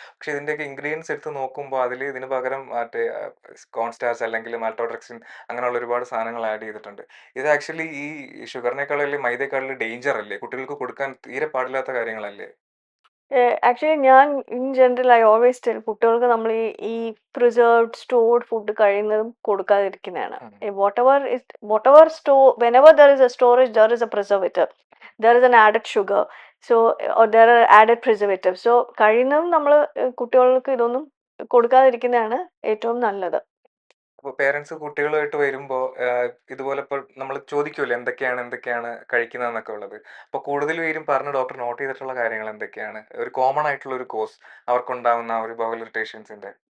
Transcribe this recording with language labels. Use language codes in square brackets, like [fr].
[ml] പക്ഷെ ഇതിൻ്റെയൊക്കെ ഇൻഗ്രീഡിയൻസ് എടുത്ത് നോക്കുമ്പോൾ അതിൽ ഇതിന് പകരം മറ്റേ കോൺസ്റ്റാർച്ച് അല്ലെങ്കിൽ മാൽട്ടോട്രെക്സിൻ അങ്ങനെയുള്ള ഒരുപാട് സാധനങ്ങൾ ആഡ് ചെയ്തിട്ടുണ്ട്. ഇത് ആക്ച്വലി ഈ ഷുഗറിനേക്കാളും മൈദയെക്കാളും ഡേഞ്ചർ അല്ലേ? കുട്ടികൾക്ക് കൊടുക്കാൻ തീരെ പാടില്ലാത്ത കാര്യങ്ങളല്ലേ? ആക്ച്വലി ഞാൻ [en] in general I always tell [ml] കുട്ടികൾക്ക് നമ്മൾ ഈ പ്രിസർവ്ഡ് സ്റ്റോർഡ് ഫുഡ് കഴിയുന്നതും കൊടുക്കാതിരിക്കുന്നതാണ്. [en] whenever there is a storage, there is a preservative, there is an added sugar, so or there are added preservatives. [ml] So കഴിയുന്നതും നമ്മൾ കുട്ടികൾക്ക് ഇതൊന്നും കൊടുക്കാതിരിക്കുന്നതാണ് ഏറ്റവും നല്ലത്. അപ്പോൾ പേരൻസ് കുട്ടികളുമായിട്ട് വരുമ്പോൾ ഇതുപോലെ ഇപ്പോൾ നമ്മൾ ചോദിക്കുമല്ലോ എന്തൊക്കെയാണ് കഴിക്കുന്നതെന്നൊക്കെ ഉള്ളത്. അപ്പോൾ കൂടുതൽ പേരും പറഞ്ഞ് ഡോക്ടർ നോട്ട് ചെയ്തിട്ടുള്ള കാര്യങ്ങൾ എന്തൊക്കെയാണ്? ഒരു കോമൺ ആയിട്ടുള്ള ഒരു കോസ് അവർക്കുണ്ടാകുന്ന ഒരു ബവൽ ഇറിറ്റേഷൻസിന്റെ.